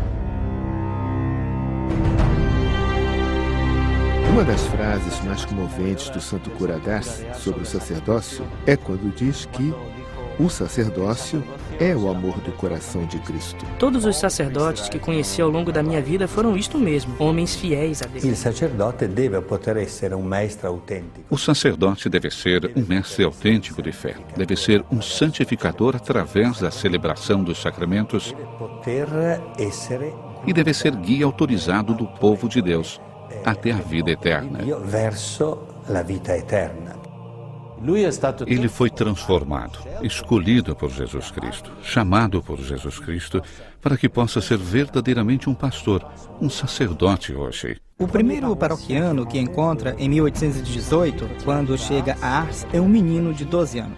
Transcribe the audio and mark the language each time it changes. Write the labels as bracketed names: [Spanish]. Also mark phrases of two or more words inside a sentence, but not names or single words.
[Portuguese] Uma das frases mais comoventes do santo cura d'Ars sobre o sacerdócio é quando diz que o sacerdócio é o amor do coração de Cristo. Todos os sacerdotes que conheci ao longo da minha vida foram isto mesmo, homens fiéis a Deus. [Italian] Il sacerdote deve poter essere un maestro autentico. [Portuguese] O sacerdote deve ser um mestre autêntico de fé, deve ser um santificador através da celebração dos sacramentos [Italian] Poter essere [Portuguese] e deve ser guia autorizado do povo de Deus até a vida eterna. [Italian] verso la vita eterna. [Portuguese] Ele foi transformado, escolhido por Jesus Cristo, chamado por Jesus Cristo, para que possa ser verdadeiramente um pastor, um sacerdote hoje. O primeiro paroquiano que encontra em 1818, quando chega a Ars, é um menino de 12 anos.